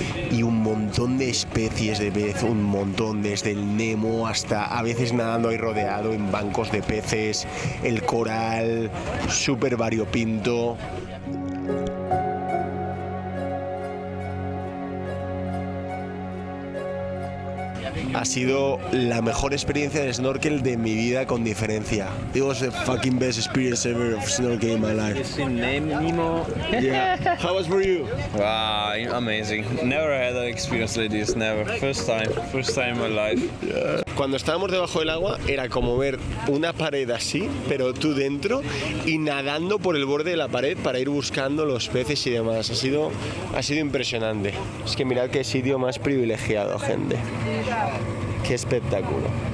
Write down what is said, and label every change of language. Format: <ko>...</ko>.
<es>Y un montón de especies de pez, un montón, desde el Nemo hasta a veces nadando ahí rodeado en bancos de peces, el coral, súper variopinto. Ha sido la mejor experiencia de snorkel de mi vida con diferencia.</es> <en>It was the fucking best experience ever of snorkeling in my life. Nemo. Yeah. How was for you? Wow, amazing. Never had an experience like this, never. First time in my life.</en> <es>Cuando estábamos debajo del agua era como ver una pared así, pero tú dentro y nadando por el borde de la pared para ir buscando los peces y demás. Ha sido impresionante. Es que mirad qué sitio más privilegiado, gente. Qué espectáculo.</es>